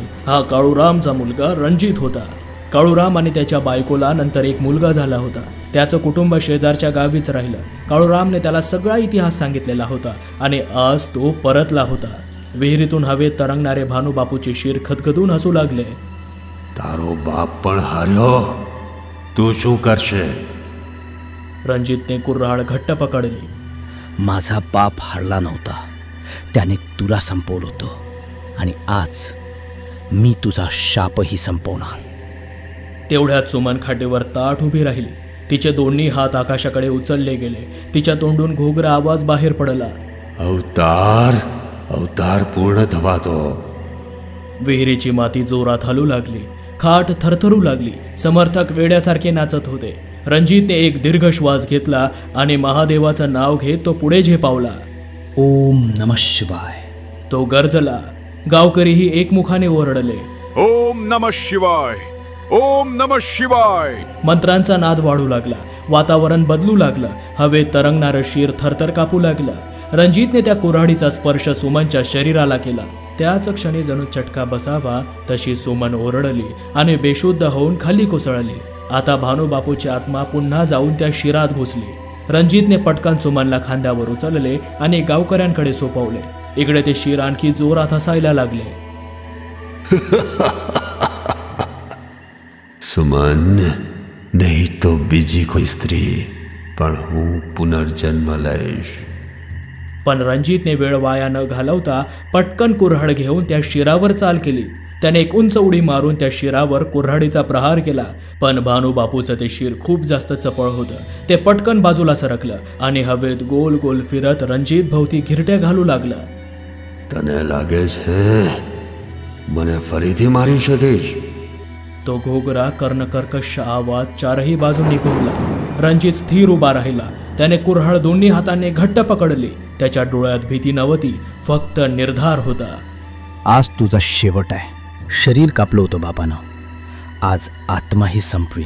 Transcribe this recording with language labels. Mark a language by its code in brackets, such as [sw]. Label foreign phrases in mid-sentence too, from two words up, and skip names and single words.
[mr] हा काळूरामचा मुलगा रणजित होता. काळूराम आणि त्याच्या बायकोला नंतर एक मुलगा झाला होता. त्याचं कुटुंब शेजारच्या गावीच राहिलं. काळूरामने त्याला सगळा इतिहास सांगितलेला होता आणि आज तो परतला होता. विहिरीतून हवेत तरंगणारे भानुबापूचे शीर खदखदून हसू लागले. [gu] તારો બાપ પણ હાર્યો, તું શું કરશે? [mr] रणजितने कुऱ्हाड घट्ट पकडली. माझा बाप हारला नव्हता, त्याने तुला संपवलं होतं आणि आज मी तुझा शापही संपवणार. तेवढ्यात सुमन खाटेवर ताठ उभी राहिली. तिचे दोन्ही हात आकाशाकडे उचलले गेले. तिच्या तोंडून घोगरा आवाज बाहेर पडला. [gu] અવતાર અવતાર પૂર્ણ થવા દો. [mr] विहिरीची माती जोरात हलू लागली. खाट थरथरू लागली. समर्थक वेड्यासारखे नाचत होते. रणजितने एक दीर्घ श्वास घेतला आणि महादेवाचं नाव घेत तो पुढे झेपावला. [sa] ओम नमः शिवाय. [mr] तो गरजला. गावकरीही एकमुखाने ओरडले. [sa] ओम नमः शिवाय, ओम नमः शिवाय. [mr] मंत्रांचा नाद वाढू लागला. वातावरण बदलू लागलं. हवेत तरंगणारं शीर थरथर कापू लागलं. रणजितने त्या कुऱ्हाडीचा स्पर्श सुमनच्या शरीराला केला. त्याच क्षणी जणू चटका बसावा तशी सुमन ओरडली आणि बेशुद्ध होऊन खाली कोसळली. आता भानुबापूची आत्मा पुन्हा जाऊन त्या शिरात घुसली. रणजितने पटकन सुमनला खांद्यावर उचलले आणि गावकऱ्यांकडे सोपवले. इकडे ते शिर आणखी जोरात हसायला लागले. [gu] સુમન, નહીં તો બીજી કોઈ સ્ત્રી, પણ હું પુનર્જન્મ લઈશ. [mr] पण रणजितने वेळ वाया न घालवता पटकन कुऱ्हाड घेऊन त्या शिरावर चाल केली. त्याने एक उंच उडी मारून त्या शिरावर कुऱ्हाडीचा प्रहार केला. पण भानुबापूचं ते शिर खूप जास्त चपळ होतं. ते पटकन बाजूला सरकलं आणि हवेत गोल गोल फिरत रणजित भोवती घिरट्या घालू लागलं. [gu] તને લાગે છે મને ફરીથી મારી શકીશ? [mr] तो घोगरा कर्णकर्कश आवाज चारही बाजूंनी घुमला. रणजित स्थिर उभा राहिला. त्याने कुऱ्हाड दोन्ही हाताने घट्ट पकडली. त्याच्या डोळ्यात भीती नव्हती, फक्त निर्धार होता. आज तुझा शेवट आहे. शरीर कापलं होतं बापानं, आज आत्माही संपवीन.